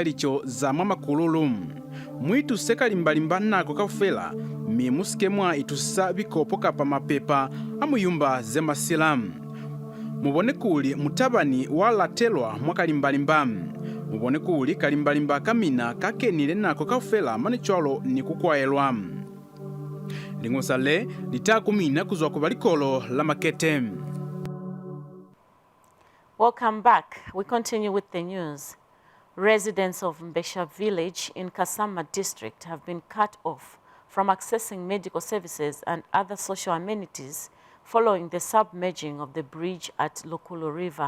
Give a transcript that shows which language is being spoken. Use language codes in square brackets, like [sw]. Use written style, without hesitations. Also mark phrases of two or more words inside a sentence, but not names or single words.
[loz] licho za mwamakululu mwitu seka limbalimba nako kaufela mi musike mwa itusa bikopo kapa mapepa amuyumba zemasilamu mubone kuli mutabani walatelwa mwakalimbalimba mubone kuli kalimbalimba kamina kakenile nako kaufela manichwalo ni kukwayelwa ling'osa litakumina kuzwa kuba likolo la makete. [en] Welcome back. We continue with the news. Residents of Mbesha village in Kasama district have been cut off from accessing medical services and other social amenities following the submerging of the bridge at Lokulu River.